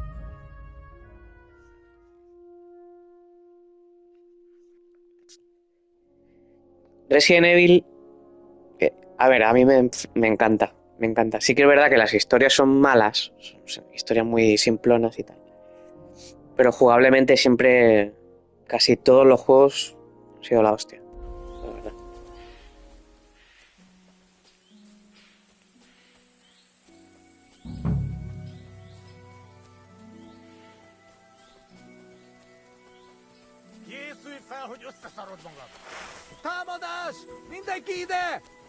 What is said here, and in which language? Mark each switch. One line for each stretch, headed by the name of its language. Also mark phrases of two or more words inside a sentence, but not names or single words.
Spanish: Resident Evil, a ver, a mí me encanta, me encanta. Sí que es verdad que las historias son malas, son historias muy simplonas y tal. Pero jugablemente siempre, casi todos los juegos han sido la hostia, la verdad.
Hungarian: Készülj fel, hogy összeszarod magad! Támadás! Mindenki ide!